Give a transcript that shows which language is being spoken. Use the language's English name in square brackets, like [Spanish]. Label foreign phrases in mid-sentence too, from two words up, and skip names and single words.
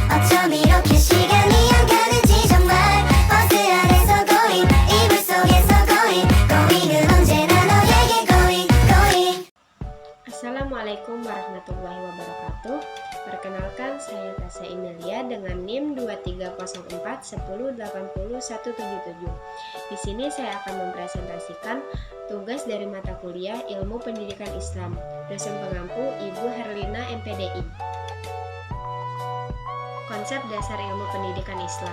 [Korean] 좀 이렇게 시간이 안 가는지 정말 버스 안에서 고잉 이불 속에서 고잉 고잉은 언제나 너에게 [English] going going. [Arabic] السلام عليكم ورحمة الله وبركاته. [Indonesian] Perkenalkan, saya Tasya Imelia dengan NIM 230410801777. Di sini saya akan mempresentasikan tugas dari mata kuliah Ilmu Pendidikan Islam. Dosen pengampu Ibu Herlina MPDI. Konsep dasar ilmu pendidikan Islam.